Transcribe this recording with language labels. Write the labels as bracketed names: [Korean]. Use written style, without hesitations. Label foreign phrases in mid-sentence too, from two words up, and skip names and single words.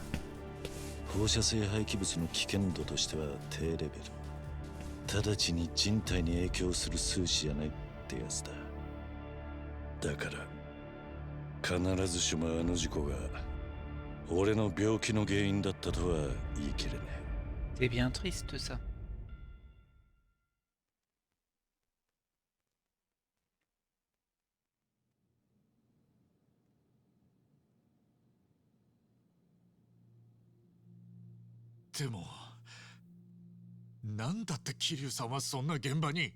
[Japanese] 放射性廃棄物の危険度としては低レベル。直ちに人体に影響する数値じゃないってやつだ。だから必ずしもあの事故が俺の病気の原因だったとは言い切れねえ。 [French] C'est bien triste ça. でもなんだって桐生さんはそんな現場に。